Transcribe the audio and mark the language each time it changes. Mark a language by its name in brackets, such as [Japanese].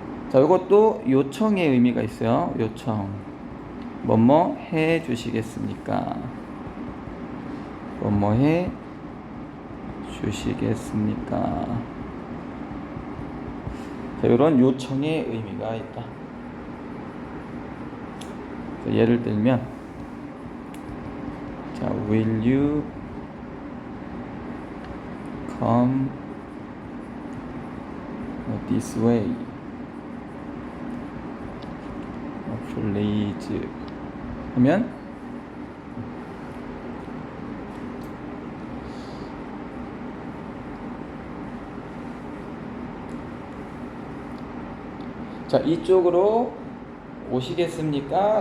[Korean] 자, 이것도 요청의 의미가 있어요. 요청. 뭐뭐 해 주시겠습니까? 뭐뭐 해 주시겠습니까? 자, 이런 요청의 의미가 있다. 자, 예를 들면, 자, [English] will you come this way? [Korean] please 하면 자, 이쪽으로 오시겠습니까?